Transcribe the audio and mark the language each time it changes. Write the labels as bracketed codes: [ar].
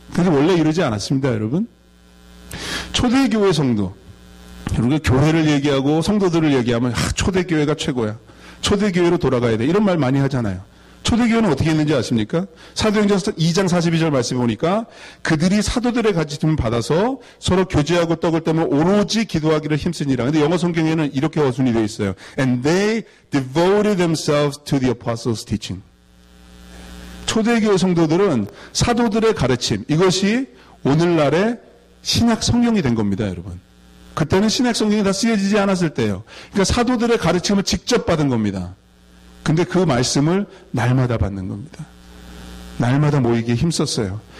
[ko] 그래서 원래 이러지 않았습니다, 여러분. 초대교회 성도, 우리가 교회를 얘기하고 성도들을 얘기하면 초대교회가 최고야. 초대교회로 돌아가야 돼. 이런 말 많이 하잖아요. 초대교회는 어떻게 했는지 아십니까? 사도행전 2장 42절 말씀에 보니까 그들이 사도들의 가르침을 받아서 서로 교제하고 떡을 떼며 오로지 기도하기를 힘쓰니라. 근데 영어 성경에는 이렇게 어순이 되어 있어요. [en] And they devoted themselves to the apostles' teaching. [ko] 초대교회 성도들은 사도들의 가르침, 이것이 오늘날의 신약 성경이 된 겁니다, 여러분. 그때는 신약 성경이 다 쓰여지지 않았을 때예요. 그러니까 사도들의 가르침을 직접 받은 겁니다. 근데 그 말씀을 날마다 받는 겁니다. 날마다 모이기에 힘썼어요.